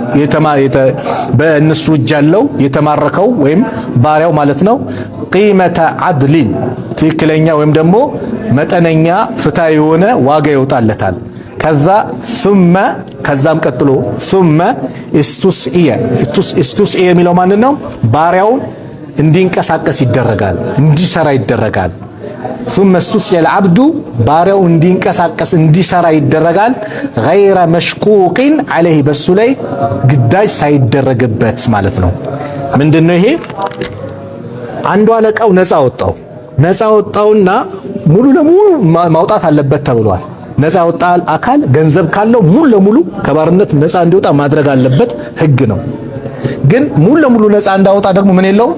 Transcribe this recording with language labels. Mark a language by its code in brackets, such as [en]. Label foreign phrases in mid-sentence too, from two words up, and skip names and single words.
[am] በእነሱ እጅ ያለው የተማረከው ወይም ባሪያው ማለት ነው። [ar] قيمة عدل [am] ትክክለኛ ወይም ደግሞ መጠነኛ ፍትሃዊ የሆነ ዋጋ ይወጣለታል። ከዛ ثم ከዛም ቀጥሎ ثم እስቱስኢየ የሚለው ማን ነው? ባሪያውን እንዲንቀሳቀስ ይደረጋል፣ እንዲሰራ ይደረጋል። [ar] ثم استسقي العبد [am] ባሪያው እንዲንቀሳቀስ እንዲሰራ ይደረጋል። [ar] غير مشقوق عليه [am] በሱ ላይ ግዳጅ ሳይደረግበት ማለት ነው። ምንድነው ይሄ? አንዱ አለቃው ነፃ ወጣውና ሙሉ ለሙሉ ማውጣት አለበት ተብሏል። ነፃ ወጣ አካል ገንዘብ ካለው ሙሉ ለሙሉ ከባርነት ነፃ እንዲወጣ ማድረግ አለበት፣ ህግ ነው። ግን ሙሉ ለሙሉ ነፃ እንዳወጣ ደግሞ ምን የለውም?